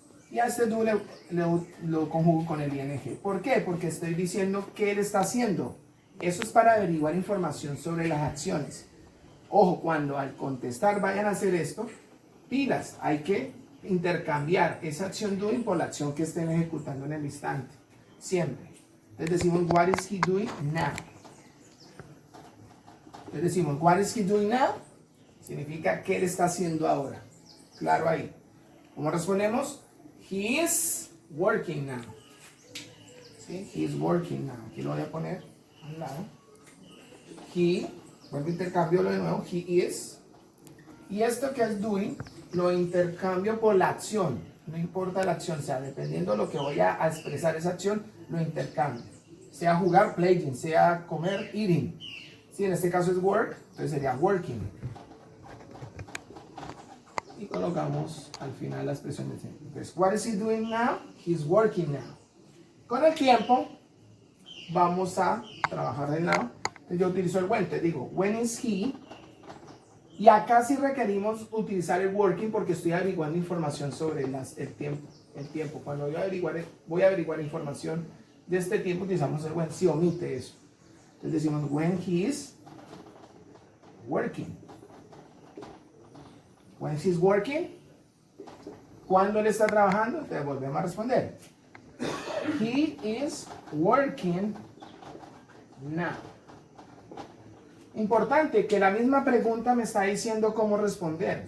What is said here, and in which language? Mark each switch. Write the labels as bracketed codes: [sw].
[es] Y a este do lo conjugo con el ing. ¿Por qué? Porque estoy diciendo qué él está haciendo. Eso es para averiguar información sobre las acciones. Ojo, cuando al contestar vayan a hacer esto, pilas, hay que intercambiar esa acción doing por la acción que estén ejecutando en el instante. Siempre. Entonces decimos, [en] what is he doing now? [es] Entonces decimos, [en] what is he doing now? [es] Significa, ¿qué él está haciendo ahora? Claro ahí. ¿Cómo respondemos? [en] He is working now. [es] ¿Sí? [en] He is working now. [es] Aquí lo voy a poner a un lado. He, vuelvo a intercambiarlo de nuevo, [en] he is. [es] Y esto que es doing, lo intercambio por la acción. No importa la acción, o sea, dependiendo de lo que voy a expresar esa acción, lo intercambio. Sea jugar, playing, sea comer, eating. Si en este caso es work, entonces sería working. Y colocamos al final la expresión de tiempo. Entonces, [en] what is he doing now? He's working now. [es] Con el tiempo, vamos a trabajar el now. Entonces yo utilizo el when, te digo, [en] when is he? [es] Y acá sí requerimos utilizar el working porque estoy averiguando información sobre el tiempo. Cuando yo voy a averiguar información de este tiempo, utilizamos el when, si omite eso. Entonces decimos, [en] when he is working. When he's working, [es] cuando él está trabajando, te volvemos a responder. [en] He is working now. [es] Importante que la misma pregunta me está diciendo cómo responder.